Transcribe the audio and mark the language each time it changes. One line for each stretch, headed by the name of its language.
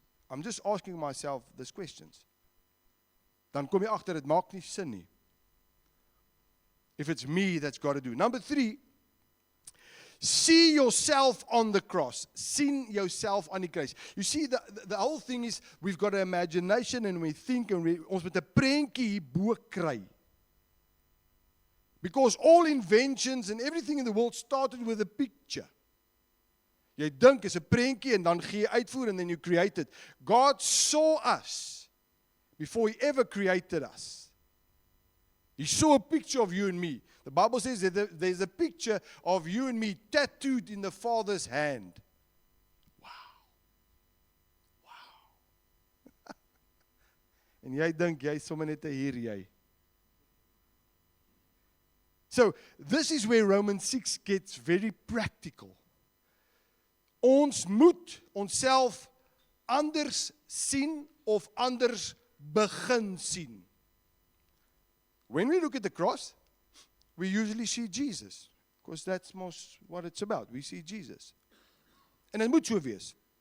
English: I'm just asking myself these questions.
Afrikaans: Dan kom jy agter, dit maak nie sin nie.
English: If it's me that's got to do. Number 3, see yourself on the cross.
Afrikaans: Sien jouself aan die kruis.
English: You see, the whole thing is, we've got an imagination and we think, and
Afrikaans: ons moet 'n prentjie hierbo kry.
English: Because all inventions and everything in the world started with a picture.
Afrikaans: Jy dink is 'n prentjie en dan gee jy uitvoer
English: and then you create it. God saw us before He ever created us. He saw a picture of you and me. The Bible says that there's a picture of you and me tattooed in the Father's hand. Wow. Wow.
Afrikaans: En jy dink jy is sommer net 'n hier jy.
English: So, this is where Romans 6 gets very practical.
Afrikaans: Ons moet onsself anders sien of anders begin sien.
English: When we look at the cross, we usually see Jesus, because that's most what it's about. We see Jesus.
Afrikaans: En dit moet so wees.